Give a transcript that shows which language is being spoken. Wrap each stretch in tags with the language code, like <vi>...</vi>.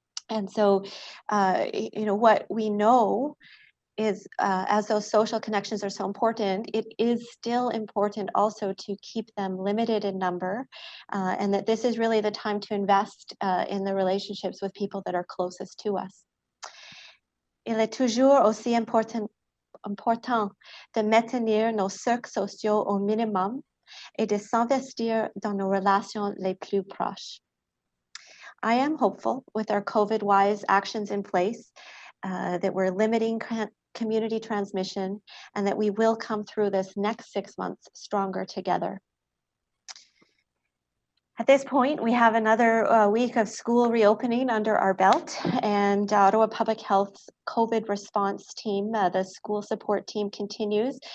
<en>And so, what we know is as those social connections are so important, it is still important also to keep them limited in number, and that this is really the time to invest in the relationships with people that are closest to us.</en> <fr>Il est toujours aussi important de maintenir nos cercles sociaux au minimum et de s'investir dans nos relations les plus proches.</fr> <en>I am hopeful with our COVID-wise actions in place that we're limiting community transmission, and that we will come through this next 6 months stronger together. At this point, we have another week of school reopening under our belt, and Ottawa Public Health's COVID response team, the school support team, continues.</en>